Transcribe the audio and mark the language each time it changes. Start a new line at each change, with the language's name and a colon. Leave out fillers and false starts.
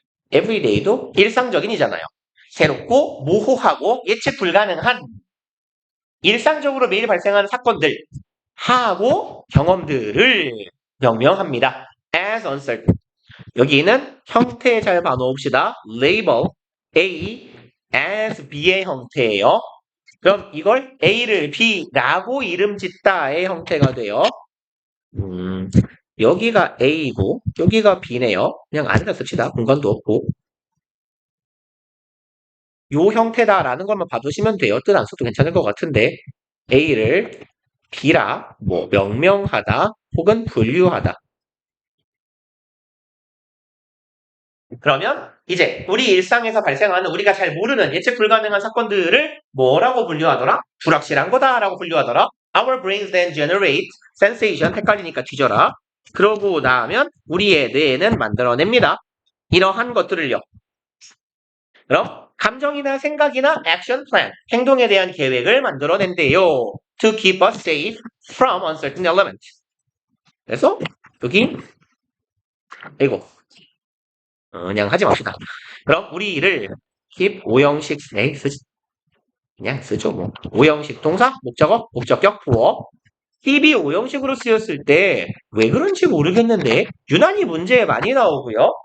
Korean: everyday도 일상적인이잖아요. 새롭고 모호하고 예측 불가능한 일상적으로 매일 발생하는 사건들 하고 경험들을 명명합니다.
English: as uncertain.
Korean: 여기는 형태 잘 봐놓읍시다. label A as B의 형태예요. 그럼 이걸 A를 B라고 이름 짓다의 형태가 돼요. 여기가 A이고 여기가 B네요. 그냥 안에다 씁시다. 공간도 없고. 요 형태다라는 것만 봐두시면 돼요. 뜻 안 써도 괜찮을 것 같은데 A를 B라 뭐 명명하다 혹은 분류하다. 그러면 이제 우리 일상에서 발생하는 우리가 잘 모르는 예측 불가능한 사건들을 뭐라고 분류하더라? 불확실한 거다라고 분류하더라.
English: Our brains then generate sensation.
Korean: 헷갈리니까 뒤져라. 그러고 나면 우리의 뇌는 만들어냅니다. 이러한 것들을요. 그럼 감정이나 생각이나
English: action plan,
Korean: 행동에 대한 계획을 만들어낸대요.
English: To keep us safe from uncertain elements.
Korean: 그래서 여기 이거 그냥 하지 맙시다. 그럼 우리를 keep 오형식 그냥 쓰죠 뭐. 오형식 동사, 목적어, 목적격, 부어. keep이 오형식으로 쓰였을 때 왜 그런지 모르겠는데 유난히 문제에 많이 나오고요.